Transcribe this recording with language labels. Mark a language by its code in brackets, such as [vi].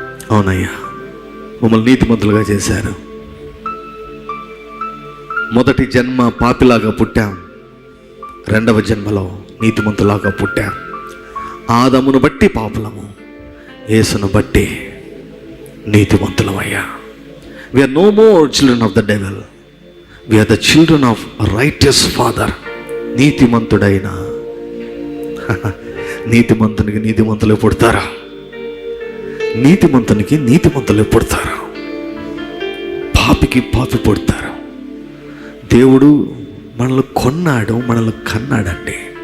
[te] అవునయ్యా, మమ్మల్ని నీతిమంతులుగా చేశారు. మొదటి జన్మ పాపిలాగా పుట్టాం, రెండవ జన్మలో నీతిమంతులాగా పుట్టాం. ఆదమును బట్టి పాపులము, యేసును బట్టి నీతిమంతులమయ్యా. [en] We are no more children of the devil. We are the children of a righteous father. [te] నీతిమంతుడైన నీతిమంతునికి నీతిమంతులే పుడతారా? నీతిమంతునికి నీతిమంతులే పుడతారు, పాపికి పాపి పుడతారు. దేవుడు మనల్ని కొన్నాడు, మనల్ని కన్నాడండి.